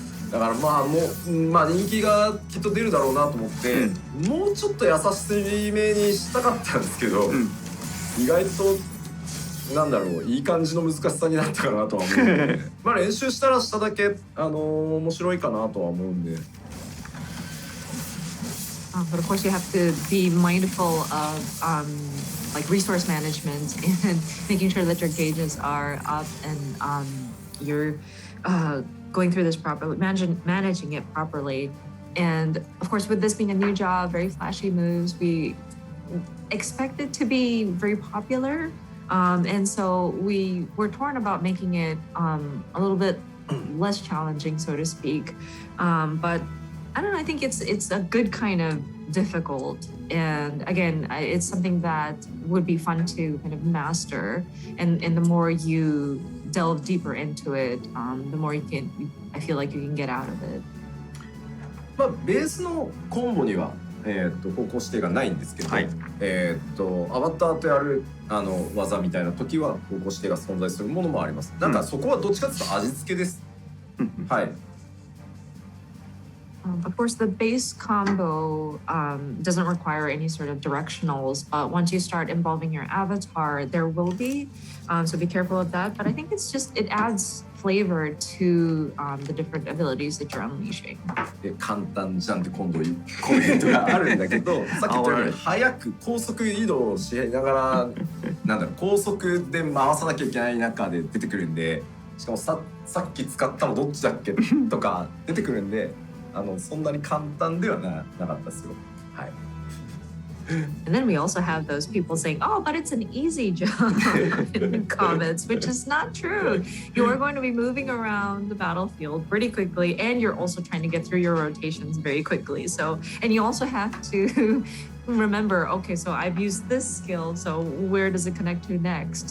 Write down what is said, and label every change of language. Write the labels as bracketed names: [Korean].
[Japanese] だからまあ人気がきっと出るだろうなと思って、もうちょっと優しめにしたかったんですけど、意外となんだろう、いい感じの難しさになったかなとは思うんで、まあ練習したらしただけ面白いかなとは思うんで。 [English] But of course, you have to be mindful of like resource management and making sure that your gauges are up and you're going through this properly, managing it properly. And of course, with this being a new job, very flashy moves, we expect it to be very popular. And so we were torn about making it a little bit less challenging, so to speak. But I don't know, I think it's a good kind of difficult. And again, it's something that would be fun to kind of master. And the more you delve deeper into it, the more I feel like you can get out of it. [Japanese] まあベースのコンボには方向指定がないんですけど、アバターとやる技みたいな時は方向指定が存在するものもあります。なんかそこはどっちかというと味付けです。はい。 [English] Of course, the base combo doesn't require any sort of directionals, but once you start involving your avatar, there will be. So be careful of that. But I think it's just, it adds flavor to the different abilities that you're unleashing. [Japanese] 簡単じゃんって今度コメントがあるんだけど、さっき言ったように早く高速移動しながらなんだろう、高速で回さなきゃいけない中で出てくるんで、しかもさっき使ったのどっちだっけとか出てくるんで、そんなに簡単ではなかったですよ。はい。 [English] And then we also have those people saying, "Oh, but it's an easy job" in the comments, which is not true. You are going to be moving around the battlefield pretty quickly, and you're also trying to get through your rotations very quickly. So, and you also have to remember, okay, so I've used this skill, so where does it connect to next?